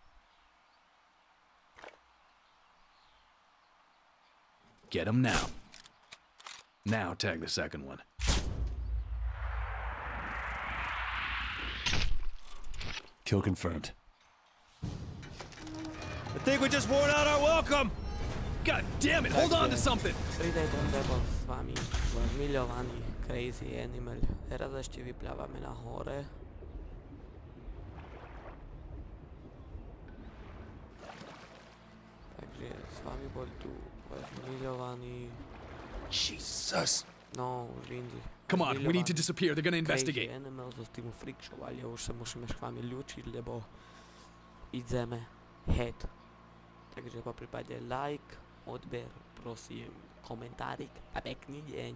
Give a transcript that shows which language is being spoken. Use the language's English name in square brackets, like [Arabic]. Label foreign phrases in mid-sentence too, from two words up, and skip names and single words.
[English] Get him now. Now tag the second one. Kill confirmed. I think we just wore out our welcome! God damn it, hold on to something! [Slovak] Predator bol s vami váš milovaný Crazy Animal. Teraz ešte vyplávame na hore. Takže s vami bol tu váš milovaný... [English] Jesus! No, Lindy. Come on, we need to disappear, they're gonna investigate. [Slovak] Crazy Animal zo týmu Freak Show, ale už sa musíme s vami ľúčiť, lebo ideme head. Takže po prípade like, odber, prosím, komentárik a pekný deň.